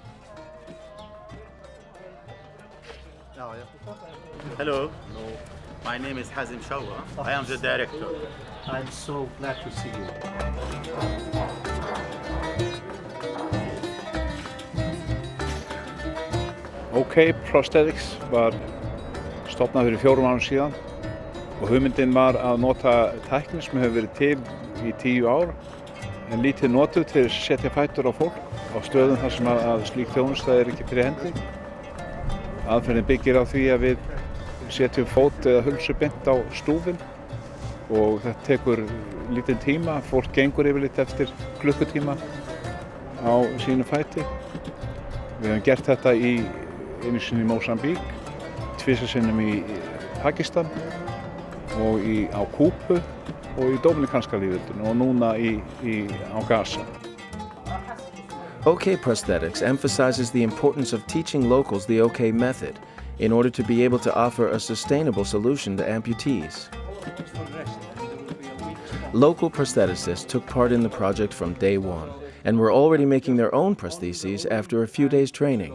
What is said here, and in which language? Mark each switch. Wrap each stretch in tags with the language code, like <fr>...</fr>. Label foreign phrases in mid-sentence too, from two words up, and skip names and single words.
<en>Hello. My name is Hazim Shawa. I am the director. I'm so glad to see you.</en> <is>OK Prosthetics var stofnað fyrir 4 árum síðan og hugmyndin var að nota tækni sem hefur verið til í 10 ár en lítið notuð til að setja fætur á fólk á stöðum þar sem að slík þjónusta ekki fyrir hendi. Aðferðin byggir á því að við setjum fót eða hulsu beint á stúfinn og þetta tekur lítinn tíma. Fólk gengur yfirleitt eftir klukkutíma á sínu fæti. Við höfum gert þetta einu sinni í Mósambík, 2 sinnum í Pakistan og á Kúbu og í Dóminikanska lýðveldinu og núna á Gaza.</is> <en>OK Prosthetics emphasizes the importance of teaching locals the OK method in order to be able to offer a sustainable solution to amputees. Local prostheticists took part in the project from day one and were already making their own prostheses after a few days' training.</en>